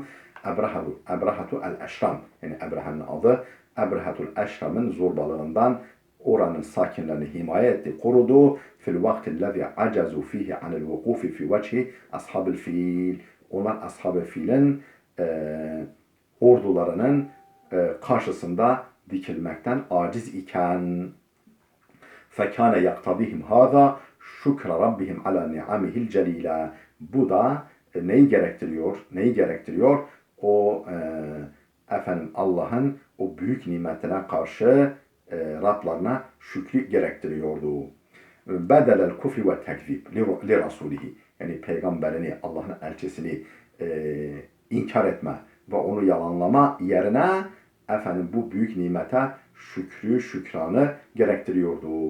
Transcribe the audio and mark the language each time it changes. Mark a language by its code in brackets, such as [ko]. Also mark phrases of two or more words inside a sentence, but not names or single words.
[tr] Ebrahatu el eşram, yani Ebraha'nın adı, Ebrehatul eşramın zorbalığından oranın sakinlerini himaye etti, korudu. [ar] في الوقت الذي عجزوا فيه عن الوقوف في وجه أصحاب الفيل. [tr] Onlar ashab-ı filin ordularının karşısında dikilmekten aciz iken [ar] فَكَانَ يَقْتَضِهِمْ هَذَا شُكْرَ رَبِّهِمْ عَلَى نِعَمِهِ الْجَلِيلَةِ. [tr] Bu da neyi gerektiriyor? O Allah'ın o büyük nimetine karşı Rablarına şükrü gerektiriyordu. [ar] بدل الكفر والتكذيب لرسوله. [tr] Yani peygamberini, Allah'ın elçisini inkar etme ve onu yalanlama yerine bu büyük nimete şükranı gerektiriyordu.